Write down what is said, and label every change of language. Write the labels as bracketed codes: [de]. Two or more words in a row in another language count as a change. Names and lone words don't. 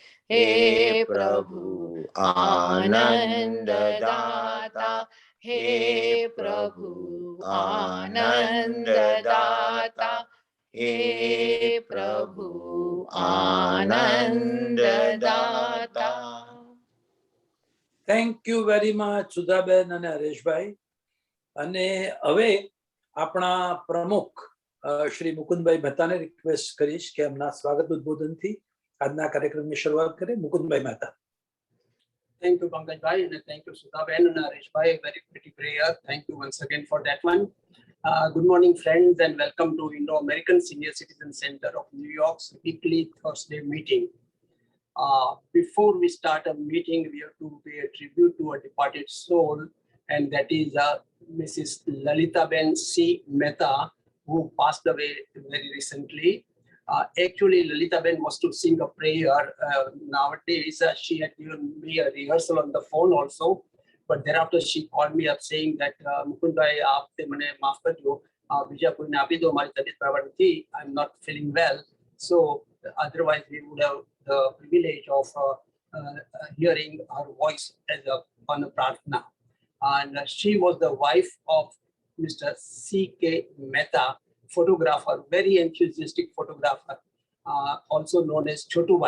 [hi] हे प्रभु आनंद दाता, हे प्रभु आनंद दाता, हे प्रभु आनंद दाता। [en] Thank you very much Sudhaben ane Hareshbhai. [gu] અને હવે આપણા પ્રમુખ શ્રી મુકુંદભાઈ મહેતાને રિક્વેસ્ટ કરીશ કે એમના સ્વાગત ઉદ્બોધનથી આજના કાર્યક્રમની શરૂઆત કરે. મુકુંદભાઈ મહેતા. [en] Thank you, Pankaj Bhai, and thank you, Sudhaben and Harish Bhai. Very pretty prayer. Thank you once again for that one. Good morning, friends, and welcome to Indo-American Senior Citizen Center of New York's weekly Thursday meeting. Before we start a meeting, we have to pay a tribute to a departed soul, and that is Mrs. Lalitaben C. Mehta, who passed away very recently. Actually, Lalitaben was to sing a prayer. Nowadays, she had given me a rehearsal on the phone also, but thereafter she called me up saying that Mukund bhai, [gu] આપને મને માફ કર દો, બીજા કોઈ ને આપી દો, હમારી તબિયત બરાબર થી, [en] I'm not feeling well. So otherwise we would have the privilege of hearing her voice as on a prarthana. And she was the wife of Mr. C.K. Mehta, photographer, very enthusiastic photographer, also known as Chotu Bhai.